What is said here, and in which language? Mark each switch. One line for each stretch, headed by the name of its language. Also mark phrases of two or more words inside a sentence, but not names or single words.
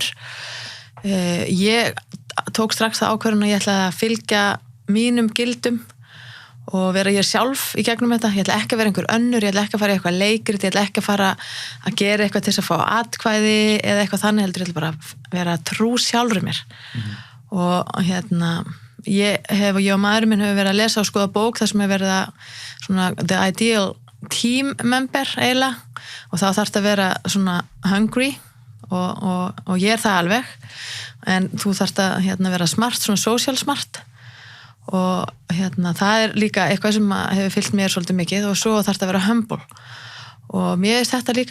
Icelandic: Ég tók strax það ákvörðun að ég ætla að fylgja mínum gildum og vera ég sjálf í gegnum þetta, ég ætla ekki að vera einhver önnur, ég ætla ekki að fara í eitthvað leikrit, ég ætla ekki að fara að gera eitthvað til þess að fá atkvæði eða eitthvað þannig heldur, ég ætla bara að vera trú sjálfur mér. Og ég og maðurinn minn hefur verið að lesa og skoða bók þar sem hefur verið að svona
English: the ideal team member
Icelandic: eiginlega og þá þarf þetta að vera svona hungry og ég er það alveg en þú þarft að vera smart, svona
English: social smart
Icelandic: og það er líka eitthvað sem hefur fylgt mér svolítið mikið og svo þarft að vera humble og mér er þetta líka